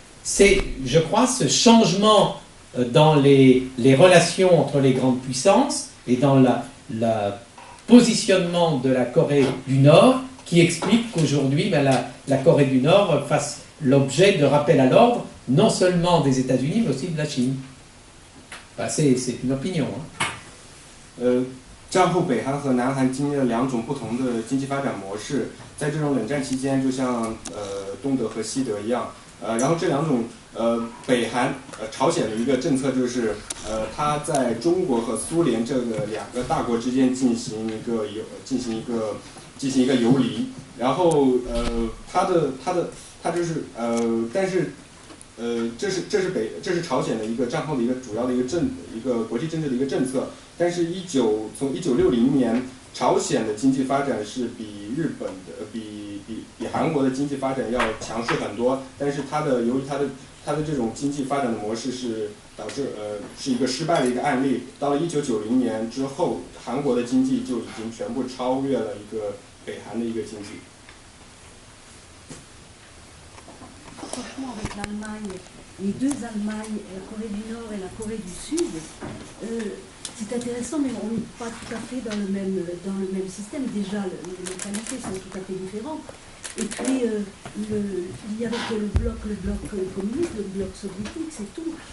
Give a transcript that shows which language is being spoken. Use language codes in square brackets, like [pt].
[fr] C'est, je crois, ce changement dans les relations entre les grandes puissances et dans le positionnement de la Corée du Nord qui explique qu'aujourd'hui, ben, la Corée du Nord fasse l'objet de rappel à l'ordre, non seulement des États-Unis, mais aussi de la Chine. Ben, c'est une opinion. Hein. [zh] 战后北韩和南韩经历了2种不同的经济发展模式，在这种冷战期间，就像东德和西德一样，然后这2种北韩朝鲜的一个政策就是它在中国和苏联这个2个大国之间进行一个游离，然后它就是但是这是朝鲜的一个战后的一个主要的一个国际政治的一个政策。但是从1960年，朝鲜的经济发展是比日本的、比韩国的经济发展要强势很多。但是由于它的这种经济发展的模式是导致是一个失败的一个案例。到了1990年之后，韩国的经济就已经全部超越了一个北韩的一个经济。 [fr] Franchement, avec l'Allemagne, les deux Allemagnes, la Corée du Nord et la Corée du Sud, c'est intéressant, mais on n'est pas tout à fait dans le même système. Déjà, les mentalités sont tout à fait différentes. Et puis, il y avait que le bloc communiste, le bloc soviétique, c'est tout.